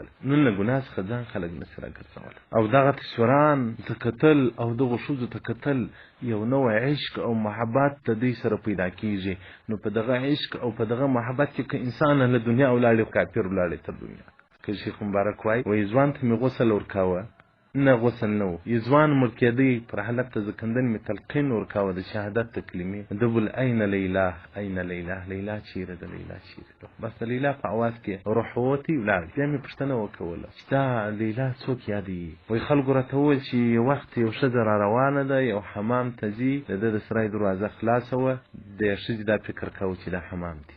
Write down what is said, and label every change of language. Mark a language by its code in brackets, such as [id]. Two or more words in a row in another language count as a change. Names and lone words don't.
[ps] نن له ګناه څخه ځان خلک نسي راګرځولی او دغه تصویران ته کتل او دغو ښځو ته کتل یو نوی عشق او محبت د دوی سره پیدا کېږي. نو په دغه عشق او په دغه محبت کې که انسان له دنیا ولاړې کافر ولاړې تر دنیا. که شیخ مبارک وایي ځوان ته مې غسل ورکاوه نه غسل نه و، ځوان مړ کېدی پر حالت ته زکندن مې تلقین ورکاوه د شهادت د کلمې. دبل این لیلا این لیلا، لیلا چیرې ده، لیلا چیرې ده. بس د لیلا په اواز کې روح ووتی ولاړ. بیا مې پوښتنه وکوله چې دا لیلا څوک یادوي؟ وایي خلکو راته وویل چې یو وخت یو ښځه را روانه ده، یو حمام ته ځي، د ده د سرای دروازه خلاصه وه، د ښځې دا فکر کوه چې دا حمام دی.